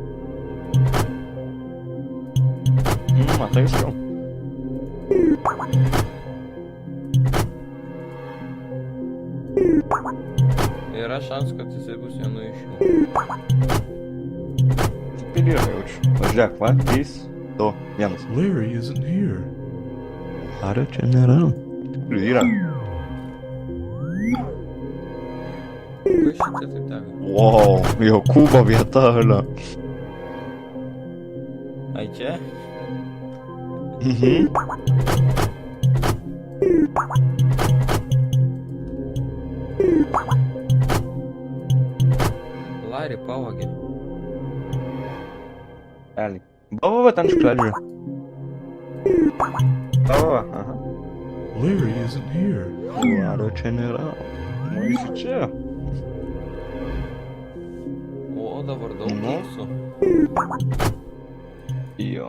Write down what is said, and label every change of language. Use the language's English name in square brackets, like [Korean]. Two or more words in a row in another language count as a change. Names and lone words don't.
[Lithuanian] Matai jau. Yra šansas, kad jisai bus vienu iš jų. Ir yra jaučiu. Važiuok, va, 3, 2, 1. [English] Larry isn't here. [Lithuanian] Lario čia nėra. Ir yra. Kai šitie taip teka? Wow, Jokūbo vieta, alio. Ai čia? Mhm. Larry pavogė. Realiai. Va, ten šiukšliadėžė. Va, aha. [English] Larry isn't here. [Lithuanian] Lario čia nėra. Nueisi čia. O, dabar daug Nu. mūsų. Jo.